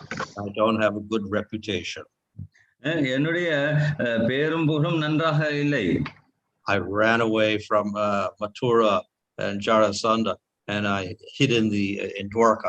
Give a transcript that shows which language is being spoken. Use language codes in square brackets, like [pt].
[en] I don't have a good reputation. [ta] என்னுடைய பெயரும் புகழும் நன்றாக இல்லை. [en] I ran away from Mathura and Jarasandha, and I hid in Dwarka.